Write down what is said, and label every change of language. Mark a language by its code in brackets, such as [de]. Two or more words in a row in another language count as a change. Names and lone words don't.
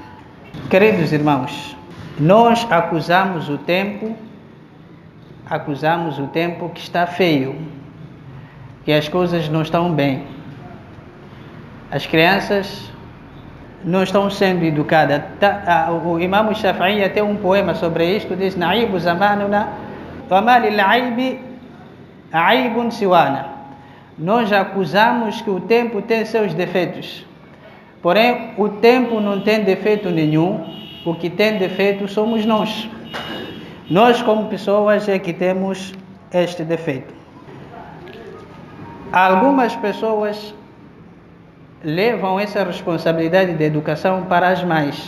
[pt] Queridos irmãos, nós acusamos o tempo que está feio, que as coisas não estão bem. As crianças não estão sendo educadas. O Imam Shafi'i tem um poema sobre isto, diz: [ar] نعيب زماننا وما للعيب عيب سوانا. [pt] Nós acusamos que o tempo tem seus defeitos. Porém, o tempo não tem defeito nenhum. O que tem defeito somos nós. Nós, como pessoas, é que temos este defeito. Algumas pessoas levam essa responsabilidade de educação para as mães.